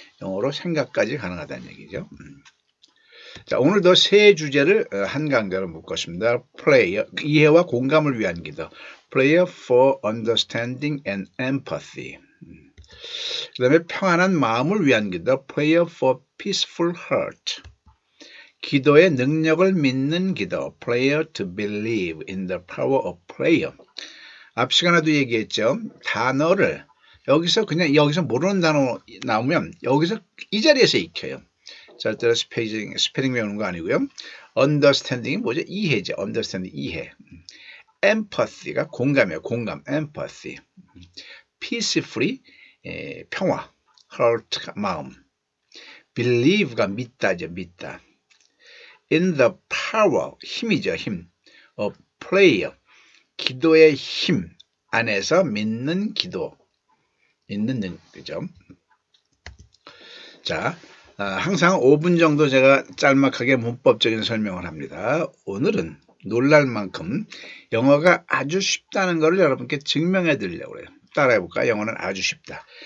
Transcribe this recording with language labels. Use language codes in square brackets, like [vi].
[ko] 영어로 생각까지 가능하다는 얘기죠. 자, 오늘도 세 주제를 한 강좌로 묶었습니다. Prayer, 이해와 공감을 위한 기도. [en] Prayer for understanding and empathy. [ko] 그 다음에 평안한 마음을 위한 기도. [en] Prayer for peaceful heart. [ko] 기도의 능력을 믿는 기도. [en] Prayer to believe in the power of prayer. [ko] 앞 시간에도 얘기했죠. 단어를 여기서 모르는 단어 나오면 여기서 이 자리에서 익혀요. 절대로 스페링 외우는 거 아니고요. understanding이 뭐죠? 이해죠. understanding 이해. empathy가 공감이에요. 공감. empathy. peacefully 평화. heart 마음. believe가 믿다죠. 믿다. [en] in the power [ko] 힘이죠. 힘. [en] of prayer [ko] 기도의 힘 안에서 믿는 기도. 믿는 그죠? 자, 항상 5분 정도 제가 짤막하게 문법적인 설명을 합니다. 오늘은 놀랄 만큼 영어가 아주 쉽다는 것을 여러분께 증명해 드리려고 해요. 따라해 볼까요? 영어는 아주 쉽다.